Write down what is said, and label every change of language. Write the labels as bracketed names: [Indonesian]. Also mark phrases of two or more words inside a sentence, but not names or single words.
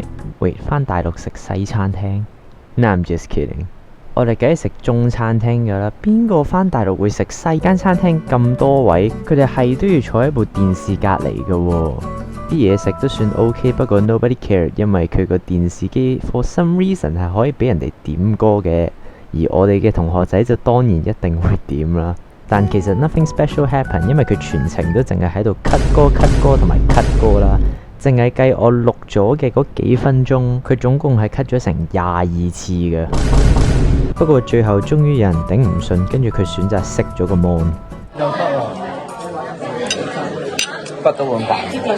[Cantonese] 喂，返大陸食西餐廳 ？ [English] No, I'm just kidding。 [Cantonese] 我哋梗係食中餐廳㗎啦，邊個返大陸會食西間餐廳咁多位？佢哋係都要坐喺部電視隔離嘅喎。啲嘢食都算 OK， 不過 [English] nobody care， [Cantonese] 因為佢個電視機 [English] for some reason [Cantonese] 係可以俾人哋點歌嘅。而我哋嘅同學仔就當然一定會點啦，但其實 [English] nothing special happen， [Cantonese] 因為佢全程都淨係喺度 cut 歌同埋 cut 歌啦，淨係計我錄咗嘅嗰幾分鐘，佢總共係 cut 咗成22次嘅。不過最後終於有人頂唔順，跟住佢選擇熄咗個 mon。筆都咁白。